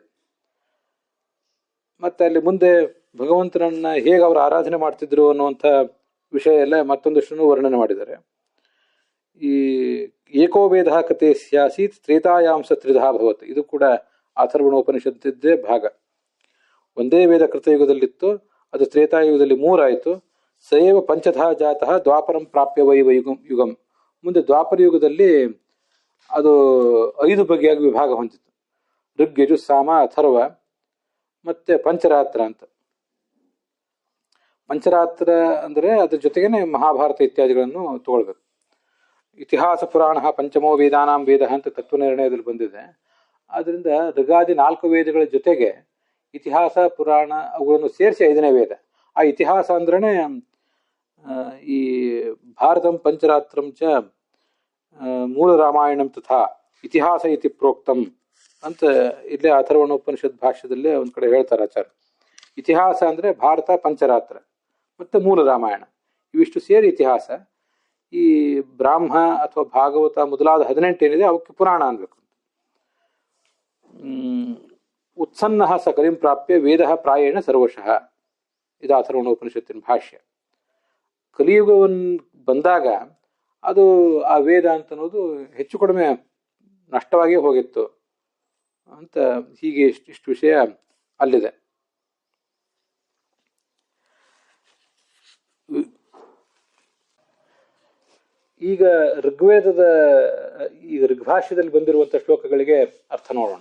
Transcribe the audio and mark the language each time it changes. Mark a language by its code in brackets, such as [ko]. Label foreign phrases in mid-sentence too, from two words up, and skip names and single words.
[kn] ಮತ್ತೆ ಅಲ್ಲಿ ಮುಂದೆ ಭಗವಂತನನ್ನ ಹೇಗೆ ಅವರು ಆರಾಧನೆ ಮಾಡ್ತಿದ್ರು ಅನ್ನುವಂಥ ವಿಷಯ ಎಲ್ಲ ಮತ್ತೊಂದಷ್ಟು ವರ್ಣನೆ ಮಾಡಿದ್ದಾರೆ. [sa] ಈ ಏಕೋ ವೇದ ಕತೆ ಸ್ಯಾಸೀತ್ ತ್ರೇತಾಯಾಂಶ ತ್ರಿಧಾ ಭವತ್. [kn] ಇದು ಕೂಡ ಅಥರ್ವಣೋಪನಿಷತ್ತಿದ್ದೇ ಭಾಗ. ಒಂದೇ ವೇದ ಕೃತಯುಗದಲ್ಲಿತ್ತು, ಅದು ತ್ರೇತಾಯುಗದಲ್ಲಿ 3 ಆಯಿತು. [sa] ಸಯೇವ ಪಂಚಧಾ ಜಾತಃ ದ್ವಾಪರಂ ಪ್ರಾಪ್ಯ ವೈ ಯುಗಂ. [kn] ಮುಂದೆ ದ್ವಾಪರ ಯುಗದಲ್ಲಿ ಅದು 5 ಬಗೆಯಾಗಿ ವಿಭಾಗ ಹೊಂದಿತು. ಋಗ್, ಯಜು, ಸಾಮ, ಅಥರ್ವ ಮತ್ತೆ ಪಂಚರಾತ್ರ ಅಂತ. ಪಂಚರಾತ್ರ ಅಂದರೆ ಅದ್ರ ಜೊತೆಗೇನೆ ಮಹಾಭಾರತ ಇತ್ಯಾದಿಗಳನ್ನು ತಗೊಳ್ಬೇಕು. [sa] ಇತಿಹಾಸ ಪುರಾಣ ಪಂಚಮೋ ವೇದಾನಾಂ ವೇದ [kn] ಅಂತ ತತ್ವನಿರ್ಣಯದಲ್ಲಿ ಬಂದಿದೆ. ಆದ್ರಿಂದ ಋಗಾದಿ 4 ವೇದಗಳ ಜೊತೆಗೆ ಇತಿಹಾಸ ಪುರಾಣ ಅವುಗಳನ್ನು ಸೇರಿಸಿ 5ನೇ ವೇದ. ಆ ಇತಿಹಾಸ ಅಂದ್ರೇ ಈ [sa] ಭಾರತಂ ಪಂಚರಾತ್ರಂ ಚ ಮೂಲ ರಾಮಾಯಣಂ ತಥಾ ಇತಿಹಾಸ ಇತಿ ಪ್ರೋಕ್ತಂ [kn] ಅಂತ ಇಲ್ಲೇ ಅಥರ್ವಣೋಪನಿಷತ್ ಭಾಷ್ಯದಲ್ಲೇ ಒಂದ್ ಕಡೆ ಹೇಳ್ತಾರೆ ಆಚಾರ್ಯ. ಇತಿಹಾಸ ಅಂದ್ರೆ ಭಾರತ, ಪಂಚರಾತ್ರ ಮತ್ತೆ ಮೂಲ ರಾಮಾಯಣ ಇವಿಷ್ಟು ಸೇರಿ ಇತಿಹಾಸ. ಈ ಬ್ರಾಹ್ಮ ಅಥವಾ ಭಾಗವತ ಮೊದಲಾದ 18 ಏನಿದೆ ಅವಕ್ಕೆ ಪುರಾಣ ಅನ್ಬೇಕು. [sa] ಉತ್ಸನ್ನ ಸ ಕಲಿಂ ಪ್ರಾಪ್ಯ ವೇದ ಪ್ರಾಯೇಣ ಸರ್ವಶಃ, [kn] ಇದು ಅಥರ್ವಣೋಪನಿಷತ್ತಿನ ಭಾಷ್ಯ. ಕಲಿಯುಗವನ್ನು ಬಂದಾಗ ಅದು ಆ ವೇದ ಅಂತ ಅನ್ನೋದು ಹೆಚ್ಚು ಕಡಿಮೆ ನಷ್ಟವಾಗಿಯೇ ಹೋಗಿತ್ತು ಅಂತ ಹೀಗೆ ಇಷ್ಟು ವಿಷಯ ಅಲ್ಲಿದೆ. ಈಗ ಋಗ್ವೇದದ ಈಗ ಋಗ್ಭಾಷ್ಯದಲ್ಲಿ ಬಂದಿರುವಂಥ ಶ್ಲೋಕಗಳಿಗೆ ಅರ್ಥ ನೋಡೋಣ.